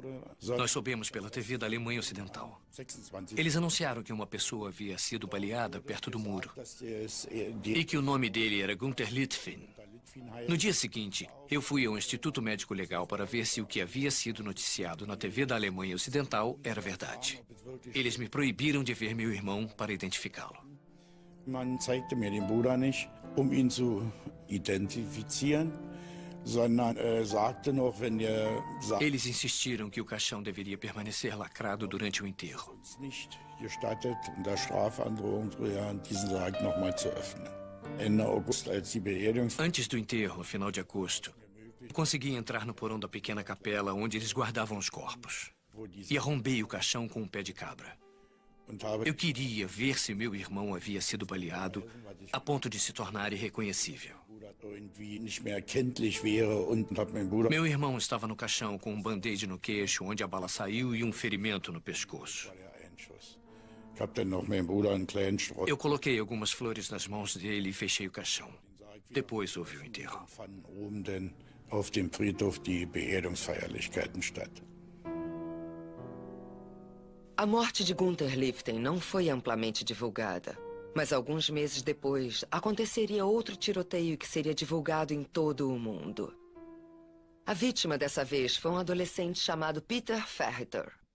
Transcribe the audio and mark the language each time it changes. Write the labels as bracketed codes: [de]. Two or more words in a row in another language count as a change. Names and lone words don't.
[pt] Nós soubemos pela TV da Alemanha Ocidental. Eles anunciaram que uma pessoa havia sido baleada perto do muro e que o nome dele era Gunther Lifting. No dia seguinte, eu fui ao Instituto Médico Legal para ver se o que havia sido noticiado na TV da Alemanha Ocidental era verdade. Eles me proibiram de ver meu irmão para identificá-lo. [de] Man zeigte mir den Bruder nicht, ihn zu identifizieren, sondern sagte noch, wenn [pt] Eles insistiram que o caixão deveria permanecer lacrado durante o enterro. [de] nicht gestattet, unter Strafandrohung diesen Sarg noch mal zu öffnen. Ende August, als die Beerdigung [pt] Antes do enterro, no final de agosto, consegui entrar no porão da pequena capela onde eles guardavam os corpos. E arrombei o caixão com um pé de cabra. Eu queria ver se meu irmão havia sido baleado a ponto de se tornar irreconhecível. Meu irmão estava no caixão com um band-aid no queixo, onde a bala saiu, e um ferimento no pescoço. Eu coloquei algumas flores nas mãos dele e fechei o caixão. Depois houve o enterro. [de] Auf dem Friedhof die Beerdigungsfeierlichkeiten statt. [pt] A morte de Gunther Lifting não foi amplamente divulgada, mas alguns meses depois aconteceria outro tiroteio que seria divulgado em todo o mundo. A vítima dessa vez foi um adolescente chamado Peter Ferriter.